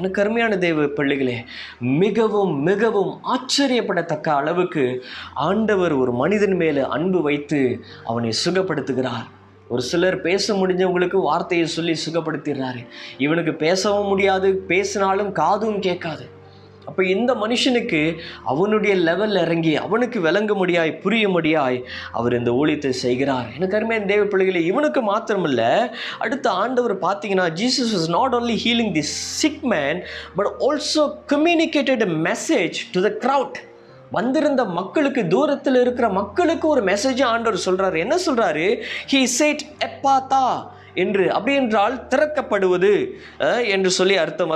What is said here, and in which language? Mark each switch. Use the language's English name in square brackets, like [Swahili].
[Tamil] எனக்கு அருமையான தேவ பிள்ளைகளே, மிகவும் மிகவும் ஆச்சரியப்படத்தக்க அளவுக்கு ஆண்டவர் ஒரு மனிதன் மேலே அன்பு வைத்து அவனை சுகப்படுத்துகிறார். ஒரு சிலர் பேச முடிஞ்சவங்களுக்கு வார்த்தையை சொல்லி சுகப்படுத்திடுறாரு. இவனுக்கு பேசவும் முடியாது, பேசினாலும் காதும் கேட்காது. அப்போ இந்த மனுஷனுக்கு அவனுடைய லெவலில் இறங்கி அவனுக்கு விளங்க முடியாய், புரிய முடியாய் அவர் இந்த ஊழியத்தை செய்கிறார். எனக்கு அருமையான தேவ பிள்ளைகளே, இவனுக்கு மாத்திரமில்ல, அடுத்த ஆண்டவர் பார்த்தீங்கன்னா [English] Jesus was not only healing the sick man but also communicated a message to the crowd. [Tamil] வந்திருந்த மக்களுக்கு, தூரத்தில் இருக்கிற மக்களுக்கு ஒரு மெசேஜ் ஆண்டவர் சொல்றாரு. என்ன சொல்றாரு? [English] he said [Tamil] எப்பாத்தா என்று, அப்படி என்றால் திறக்கப்படுவது என்று சொல்லி அர்த்தம்.